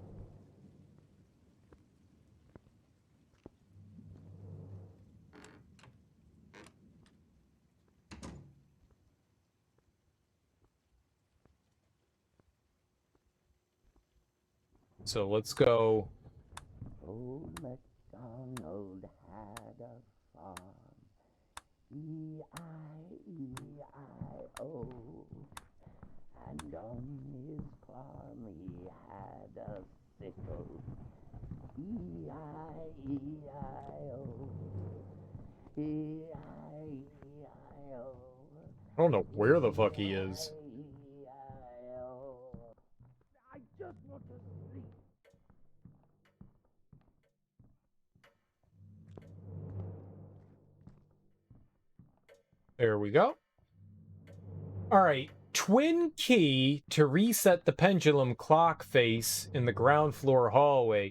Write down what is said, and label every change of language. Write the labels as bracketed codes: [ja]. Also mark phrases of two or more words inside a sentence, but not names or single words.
[en] So let's go. Old MacDonald had a farm. E-I-E-I-O. And on his farm he had a sickle. E-I-E-I-O. E-I-E-I-O. I don't know where the fuck he is. E-I-E-I-O. I just want to sleep. There we go. All right. Twin key to reset the pendulum clock face in the ground floor hallway.